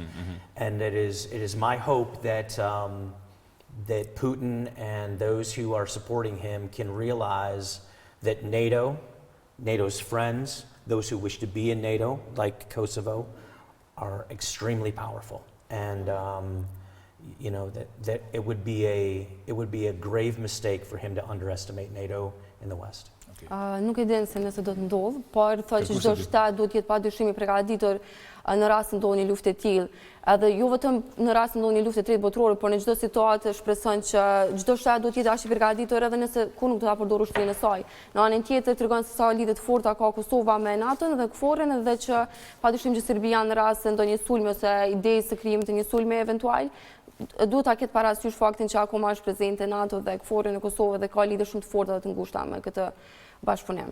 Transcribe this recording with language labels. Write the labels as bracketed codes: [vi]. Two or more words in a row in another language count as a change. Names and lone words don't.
[en] And it is my hope that that Putin and those who are supporting him can realize that NATO's friends, those who wish to be in NATO, like Kosovo, are extremely powerful, and that it would be a grave mistake for him to underestimate NATO in the West. [sq] Nuk e din se nëse do të ndodh, por thotë që çdo shtat duhet të jetë padyshim i përgatitur në rast se ndodhë një luftë e tillë. Edhe jo vetëm në rast se ndodhë një luftë e tretë botërore, por në çdo situatë shpreson që çdo shtat duhet të jetë aq i përgatitur edhe nëse ku nuk do ta përdorë ushtrinë e saj. Në anën tjetër tregon se sa lidhje të forta ka Kosova me NATO-n dhe KFOR-ën, edhe që padyshim që Serbia në rast se ndonjë sulmi ose ide së krijimit të një sulmi eventual duhet ta ketë parasysh faktin që akoma është prezente NATO dhe KFOR-ën në Kosovë dhe ka lidhje shumë të forta dhe të ngushta me këtë bashkëpunim.